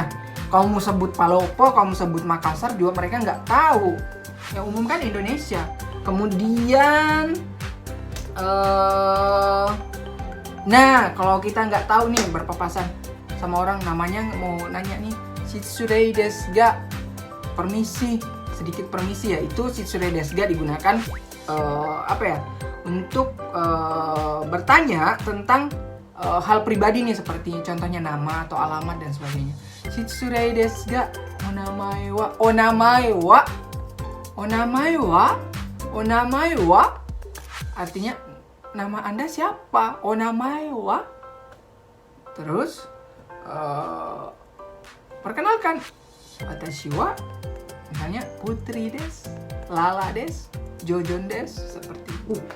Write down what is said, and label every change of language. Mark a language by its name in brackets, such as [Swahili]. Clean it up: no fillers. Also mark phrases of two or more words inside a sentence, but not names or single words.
[Indonesian] Kamu sebut Palopo, kamu sebut Makassar juga mereka nggak tahu. Yang umum kan Indonesia. Kemudian nah, kalau kita nggak tahu nih berpapasan sama orang, namanya mau nanya nih, [Japanese] shitsurei desu ga? [Indonesian] Permisi, sedikit permisi ya. Itu [Japanese] shitsurei desu ga [Indonesian] digunakan untuk bertanya tentang hal pribadi nih, seperti contohnya nama atau alamat dan sebagainya. [Japanese] Shitsurei desu ga? Onamae wa? Onamae wa? Onamae wa? Onamae wa? [Indonesian] Artinya nama Anda siapa? [Japanese] Onamae wa? [Indonesian] Terus perkenalkan, [Japanese] watashi wa, [Indonesian] misalnya Putri des, Lala des, Jojon des, seperti itu.